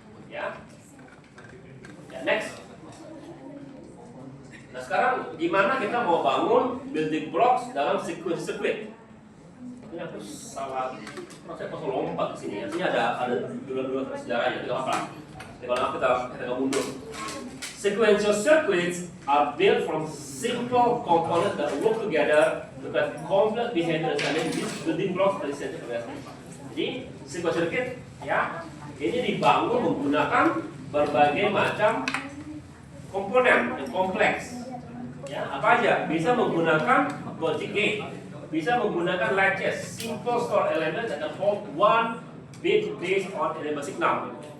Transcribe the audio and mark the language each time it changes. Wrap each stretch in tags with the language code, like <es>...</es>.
<id>Ya, next. Nah sekarang gimana kita mau bangun building blocks dalam sequence circuit? Ini aku salah, saya pas lompat ke sini. Ini ada dulu sejarahnya, tidak apa-apa. Kalau kita mundur.</id> <en>Sequential circuits are built from simple components that work together to create complex behavior and these building blocks</en> <id>dari sensor biasa. Jadi sequential circuit, ya, ini dibangun menggunakan berbagai macam komponen yang kompleks. Ya, apa aja? Bisa menggunakan logic gate, bisa menggunakan latches,</id> <en>simple store element that hold one bit based on enable signal.</en>